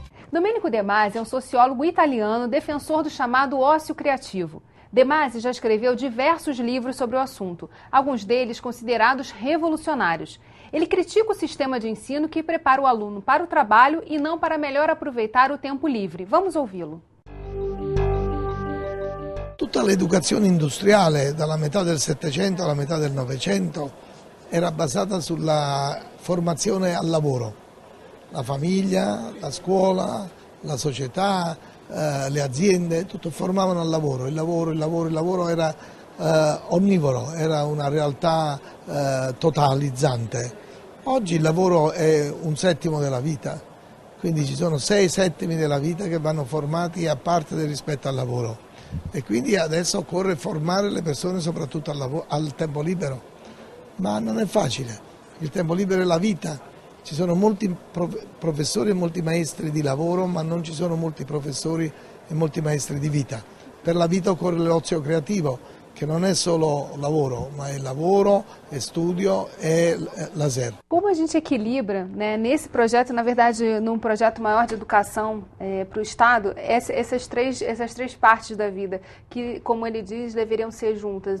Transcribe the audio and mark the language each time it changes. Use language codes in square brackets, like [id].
[pt] Domenico De Masi é um sociólogo italiano defensor do chamado ócio criativo. De Masi já escreveu diversos livros sobre o assunto, alguns deles considerados revolucionários. Ele critica o sistema de ensino que prepara o aluno para o trabalho e não para melhor aproveitar o tempo livre. Vamos ouvi-lo. [it] Tutta l'educazione industriale, dalla metà del Settecento alla metà del Novecento, era basata sulla formazione al lavoro. La famiglia, la scuola, la società, le aziende, tutto formavano al lavoro. Il lavoro era onnivoro, era una realtà totalizzante. Oggi il lavoro è 1/7 della vita, quindi ci sono 6/7 della vita che vanno formati a parte rispetto al lavoro. E quindi adesso occorre formare le persone soprattutto al tempo libero, ma non è facile, il tempo libero è la vita. Ci sono molti professori e molti maestri di lavoro, ma non ci sono molti professori e molti maestri di vita. Per la vita occorre l'ozio creativo, che non é solo lavoro, ma é lavoro, é studio, é lazer. [pt] Como a gente equilibra, né, nesse projeto, na verdade, num projeto maior de educação para o Estado, essas três partes da vida, que, como ele diz, deveriam ser juntas?